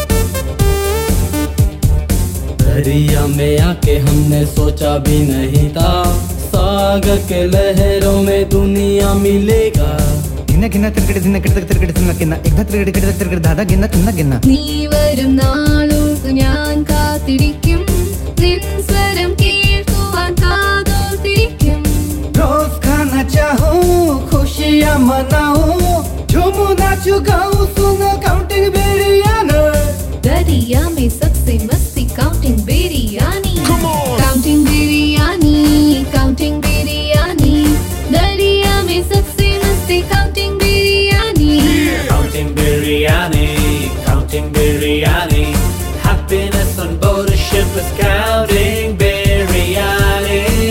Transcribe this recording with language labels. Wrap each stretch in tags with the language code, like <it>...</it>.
<hi>दरिया में आके हमने सोचा भी नहीं था सागर के लहरों में दुनिया मिलेगा गिन्ना गिन्ना तिरकड़े दिन्ना किड़क तिरकड़े दिन्ना गिन्ना एकदा तिरकड़े किड़क तिरकड़े दादा गिन्ना तिन्ना गिन्ना</hi> <ml>നീ വരും നാളോർത്ത് ഞാൻ കാത്തിരിക്കും നിൻ സ്വരം കേൾക്കുവാൻ കാതോർത്തിരിക്കും</ml> <hi>रोज खाना चाहूँ खुशियाँ मनाऊँ झूमूं नाचूं गाऊं सुनो काउंटिंग बिरयानी दरिया में सबसे मस्ती counting biryani counting biryani counting biryani दरिया में सबसे मस्ती counting biryani</hi> <en>Counting biryani, counting biryani. Happiness on board a ship is counting biryani.</en>